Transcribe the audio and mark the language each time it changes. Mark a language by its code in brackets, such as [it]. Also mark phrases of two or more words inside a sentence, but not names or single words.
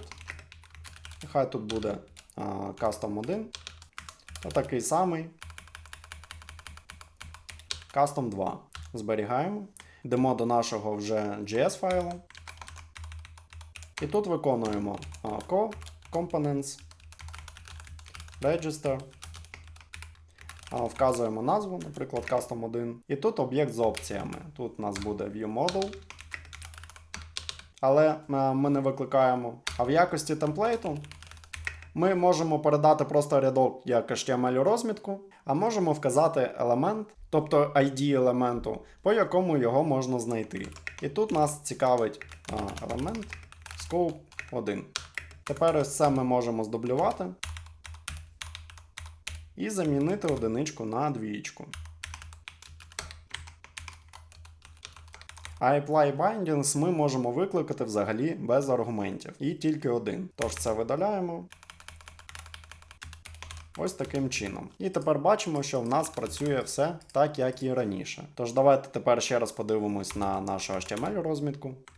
[uk] Нехай тут буде custom 1, та такий самий custom 2. Зберігаємо, йдемо до нашого вже JS файлу. І тут виконуємо [en] components, register, [uk] вказуємо назву, наприклад, custom 1. І тут об'єкт з опціями. Тут у нас буде viewModel, але ми не викликаємо. А в якості темплейту ми можемо передати просто рядок як HTML розмітку, а можемо вказати елемент, тобто ID елементу, по якому його можна знайти. І тут нас цікавить елемент scope 1. Тепер ось це ми можемо здублювати і замінити одиничку на двічку. А [en] apply bindings [uk] ми можемо викликати взагалі без аргументів. І тільки один. Тож це видаляємо. Ось таким чином. І тепер бачимо, що в нас працює все так, як і раніше. Тож давайте тепер ще раз подивимось на нашу HTML розмітку.